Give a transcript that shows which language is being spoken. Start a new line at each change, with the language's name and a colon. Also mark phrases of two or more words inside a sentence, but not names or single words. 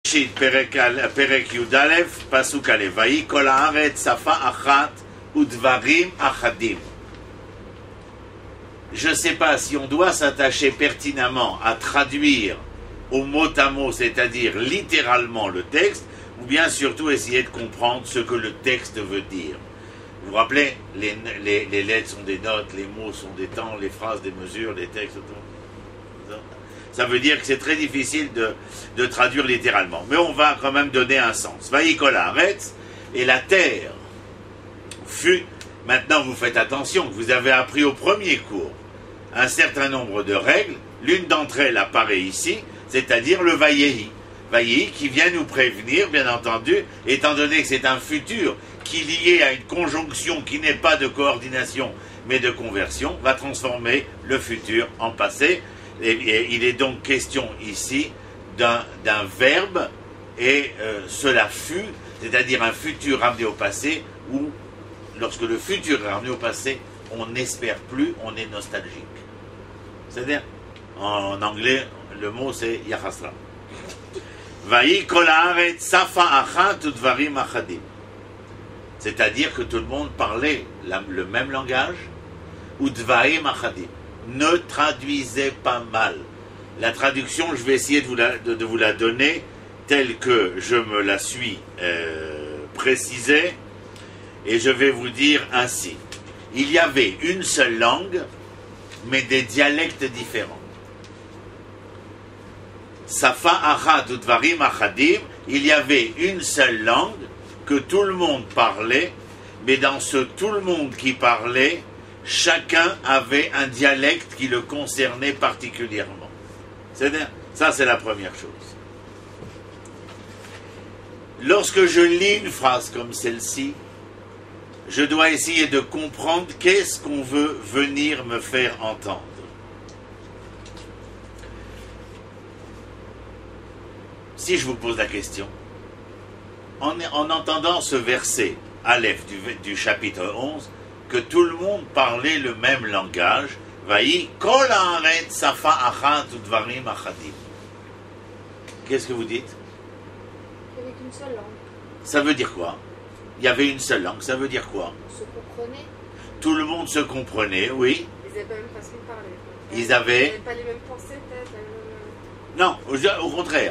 Hebrew: בראשית, פרק י״א, פסוק א׳, ויהי כל הארץ שפה אחת ודברים אחדים.
French: Je ne sais pas si on doit s'attacher pertinemment à traduire au mot à mot, c'est-à-dire littéralement le texte, ou bien surtout essayer de comprendre ce que le texte veut dire. Vous vous rappelez, les lettres sont des notes, les mots sont des temps, les phrases des mesures, les textes, tout. Ça veut dire que c'est très difficile de traduire littéralement. Mais on va quand même donner un sens.
Hebrew: ויהי כל הארץ,
French: et la terre fut. Maintenant, vous faites attention, vous avez appris au premier cours un certain nombre de règles. L'une d'entre elles apparaît ici, c'est-à-dire le Vayehi. Vayehi qui vient nous prévenir, bien entendu, étant donné que c'est un futur qui, lié à une conjonction qui n'est pas de coordination, mais de conversion, va transformer le futur en passé. Et il est donc question ici d'un verbe, et cela fut, c'est-à-dire un futur ramené au passé, où, lorsque le futur est ramené au passé, on n'espère plus, on est nostalgique. C'est-à-dire, en anglais, le mot c'est Yachasra.
Hebrew: ויהי כל הארץ שפה אחת ודברים אחדים.
French: C'est-à-dire que tout le monde parlait le même langage,
Hebrew: ודברים אחדים.
French: Ne traduisez pas mal. La traduction, je vais essayer de vous la donner telle que je me la suis précisée, et je vais vous dire ainsi. Il y avait une seule langue, mais des dialectes différents.
Hebrew: שפה אחת ודברים אחדים,
French: il y avait une seule langue que tout le monde parlait, mais dans ce tout le monde qui parlait, chacun avait un dialecte qui le concernait particulièrement. C'est-à-dire, ça c'est la première chose. Lorsque je lis une phrase comme celle-ci, je dois essayer de comprendre qu'est-ce qu'on veut venir me faire entendre. Si je vous pose la question, en entendant ce verset, Aleph du chapitre 11, que tout le monde parlait le même langage,
Hebrew: ויהי כל הארץ שפה אחת ודברים אחדים.
French: Qu'est-ce que vous dites? Il n'y avait qu'une seule langue. Ça veut dire quoi? Il y avait une seule langue, ça veut dire quoi? On se comprenait. Tout le monde se comprenait, oui. Ils n'avaient pas la même façon de parler. Ils avaient... Ils n'avaient pas les mêmes pensées, peut-être. Non, au contraire.